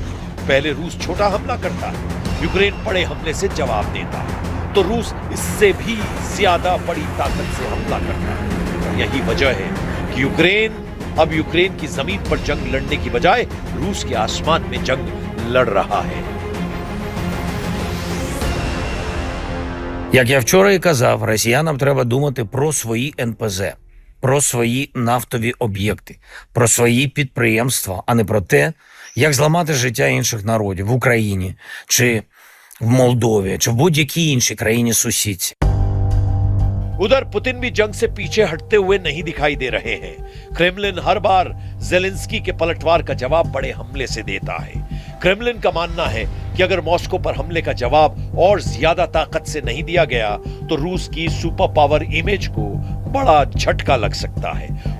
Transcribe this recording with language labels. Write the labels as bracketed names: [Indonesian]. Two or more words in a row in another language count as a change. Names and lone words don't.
[Hindi] पहले रूस छोटा हमला करता है, यूक्रेन बड़े हमले से जवाब देता है, तो रूस इससे भी ज्यादा बड़ी ताकत से हमला करता है। यही वजह है कि यूक्रेन की जमीन पर जंग लड़ने की बजाय रूस के आसमान में जंग लड़ रहा है। [Ukrainian] Як я вчора і казав, росіянам треба думати про свої НПЗ, про свої нафтові об'єкти, про свої підприємства, а не про те, як зламати життя інших народів в Україні, чи в Молдові, чи в будь-якій іншій країні-сусідці. [Hindi] उधर पुतिन भी जंग से पीछे हटते हुए नहीं दिखाई दे रहे हैं। क्रेमलिन हर बार ज़ेलेंस्की के पलटवार का जवाब बड़े हमले से देता है। क्रेमलिन का मानना है कि अगर मॉस्को पर हमले का जवाब और ज्यादा ताकत से नहीं दिया गया तो रूस की सुपर पावर इमेज को बड़ा झटका लग सकता है।